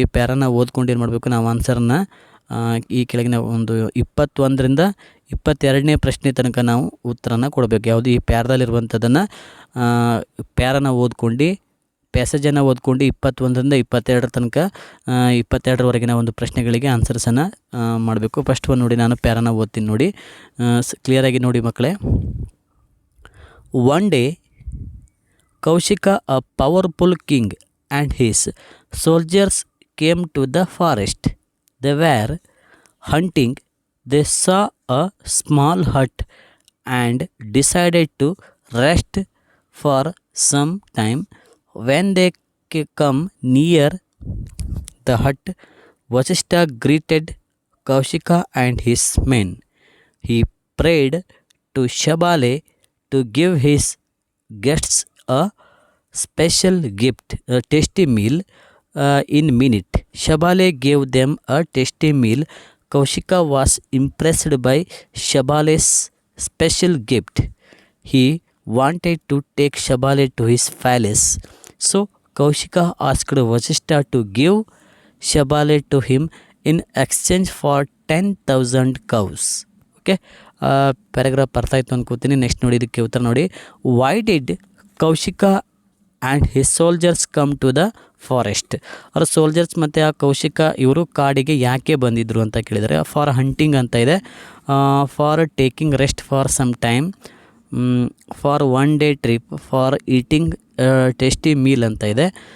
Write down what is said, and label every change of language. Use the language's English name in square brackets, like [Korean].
[Kannada] ಈ ಪ್ಯಾರನ ಓದ್ಕೊಂಡು ಏನು ಮಾಡಬೇಕು, ನಾವು ಆನ್ಸರನ್ನು ಈ ಕೆಳಗಿನ ಒಂದು 21ರಿಂದ 22ನೇ ಪ್ರಶ್ನೆ ತನಕ ನಾವು ಉತ್ತರನ ಕೊಡಬೇಕು. ಯಾವುದು? ಈ ಪ್ಯಾರದಲ್ಲಿರುವಂಥದ್ದನ್ನು ಪ್ಯಾರನ ಓದ್ಕೊಂಡು, ಪ್ಯಾಸೇಜನ್ನು ಓದ್ಕೊಂಡು 21ರಿಂದ 22 ತನಕ 22ರವರೆಗಿನ ಒಂದು ಪ್ರಶ್ನೆಗಳಿಗೆ ಆನ್ಸರ್ಸನ್ನು ಮಾಡಬೇಕು. ಫಸ್ಟ್ ಒಂದು ನೋಡಿ, ನಾನು ಪ್ಯಾರನ ಓದ್ತೀನಿ ನೋಡಿ, ಕ್ಲಿಯರಾಗಿ ನೋಡಿ ಮಕ್ಕಳೇ. [English] One day Kaushika, a powerful king, and his soldiers came to the forest. They were hunting. They saw a small hut and decided to rest for some time. When they come near the hut, Vasishtha greeted Kaushika and his men. He prayed to Shabale to give his guests a special gift, a tasty meal in minute. Shabale gave them a tasty meal. Kaushika was impressed by Shabale's special gift. He wanted to take Shabale to his palace. So Kaushika asked Vasishtha to give Shabale to him in exchange for 10,000 cows. [Kannada] Okay, paragraph ಅರ್ಥ ಆಯಿತು ಅನ್ಕೋತೀನಿ. Next ನೋಡಿ, ಇದಕ್ಕೆ ಉತ್ತರ ನೋಡಿ. [English] Why did Kaushika and his soldiers come to the forest? [Kannada] ಅವ್ರ soldiers ಮತ್ತು ಆ ಕೌಶಿಕ ಇವರು ಕಾಡಿಗೆ ಯಾಕೆ ಬಂದಿದ್ದರು ಅಂತ ಕೇಳಿದರೆ, [English] for hunting [Kannada] ಅಂತ ಇದೆ, [English] for taking rest for some time, for one day trip, for eating tasty meal [Kannada] ಅಂತ ಇದೆ.